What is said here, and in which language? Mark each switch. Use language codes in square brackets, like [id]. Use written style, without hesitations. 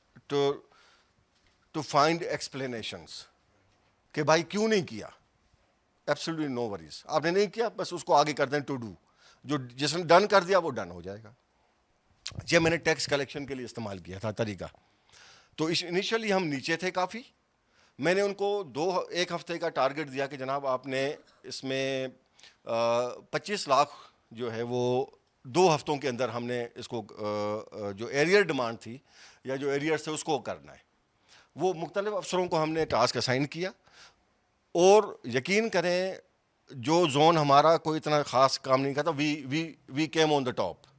[en] to find explanations [ur] کہ بھائی کیوں نہیں کیا. [en] Absolutely no worries. [ur] آپ نے نہیں کیا بس اس کو آگے کر دیں ٹو ڈو. جو جس نے ڈن کر دیا وہ ڈن ہو جائے گا. یہ میں نے ٹیکس کلیکشن کے لیے استعمال کیا تھا طریقہ. تو انیشلی ہم نیچے تھے کافی. میں نے ان کو 1 ہفتے کا ٹارگٹ دیا کہ جناب آپ نے اس میں 25 لاکھ جو ہے وہ 2 ہفتوں کے اندر ہم نے اس کو جو ایریئر ڈیمانڈ تھی یا جو ایریئر تھے اس کو کرنا ہے. وہ مختلف افسروں کو ہم نے ٹاسک اسائن کیا, اور یقین کریں جو زون ہمارا کوئی اتنا خاص کام نہیں کرتا, [en] We came on the top.